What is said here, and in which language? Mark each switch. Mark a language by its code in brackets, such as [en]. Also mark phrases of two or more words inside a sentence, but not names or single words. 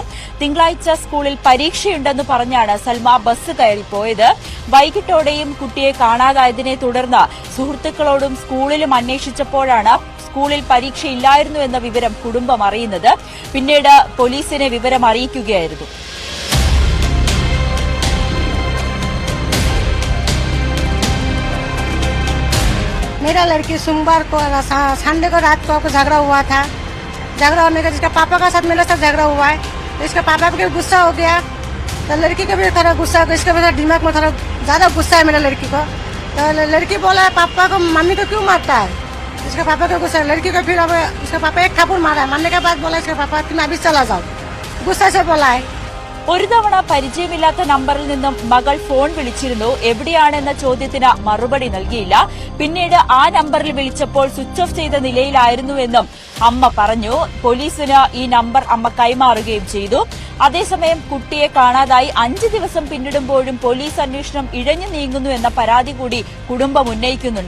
[ml] തിങ്കളാഴ്ച സ്കൂളിൽ പരീക്ഷയുണ്ടെന്ന് പറഞ്ഞാണ് സൽമ ബസ് കയറിപ്പോയത്. വൈകിട്ടോടെയും കുട്ടിയെ കാണാതായതിനെ തുടർന്ന് സുഹൃത്തുക്കളോടും സ്കൂളിലും അന്വേഷിച്ചപ്പോഴാണ് സ്കൂളിൽ പരീക്ഷയില്ലായിരുന്നു എന്ന വിവരം കുടുംബം അറിയുന്നത്. പിന്നീട് പോലീസിനെ വിവരം അറിയിക്കുകയായിരുന്നു. [hi] मेरा लड़की सोमवार को संडे को रात को झगड़ा हुआ था। झगड़ा होने का जिसका पापा का साथ मेरे साथ झगड़ा हुआ है, तो इसका पापा को गुस्सा हो गया, तो लड़की को भी थोड़ा गुस्सा हो गया। इसके वजह दिमाग में थोड़ा ज़्यादा गुस्सा है मेरा लड़की को। तो लड़की बोला है पापा को मम्मी को क्यों मारता है, इसका पापा को गुस्सा है। लड़की को फिर अब इसका पापा एक थापूर मारा है। मारने के बाद बोला इसका पापा तुम अभी चला जाओ, गुस्सा से बोला है। [ml] ഒരു തവണ പരിചയമില്ലാത്ത നമ്പറിൽ നിന്നും മകൾ ഫോൺ വിളിച്ചിരുന്നു. എവിടെയാണെന്ന ചോദ്യത്തിന് മറുപടി നൽകിയില്ല. പിന്നീട് ആ നമ്പറിൽ വിളിച്ചപ്പോൾ [en] switch off [ml] ചെയ്ത നിലയിലായിരുന്നുവെന്നും അമ്മ പറഞ്ഞു. പോലീസിന് ഈ നമ്പർ അമ്മ കൈമാറുകയും ചെയ്തു. അതേസമയം കുട്ടിയെ കാണാതായി 5 ദിവസം പിന്നിടുമ്പോഴും പോലീസ് അന്വേഷണം ഇഴഞ്ഞു നീങ്ങുന്നു എന്ന പരാതി കൂടി കുടുംബം ഉന്നയിക്കുന്നുണ്ട്.